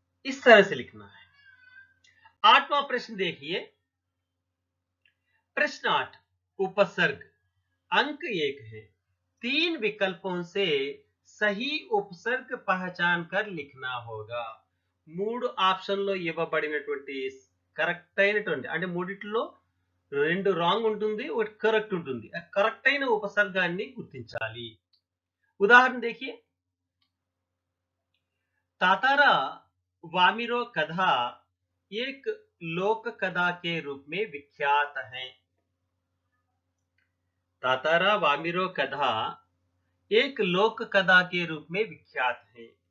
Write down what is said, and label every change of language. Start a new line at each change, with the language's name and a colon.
Hindi: इस तरह से लिखना है। 8वां प्रश्न देखिए। प्रश्न 8 उपसर्ग। अंक 1 है। 3 विकल्पों से सही उपसर्ग पहचान कर लिखना होगा.
Telugu: 3 ఆప్షన్లో ఇవ్వబడినటువంటి కరెక్ట్ అయినటువంటి అంటే మూడిట్లో 2 రాంగ్ ఉంటుంది, ఒకటి కరెక్ట్ ఉంటుంది. ఆ కరెక్ట్ అయిన ఉపసర్గాన్ని గుర్తించాలి.
Hindi: उदाहरण देखिए, तातारा वामिरो कथा एक लोक कथा के रूप में विख्यात है। तातारा वामिरो कथा एक लोक कथा के रूप में विख्यात है।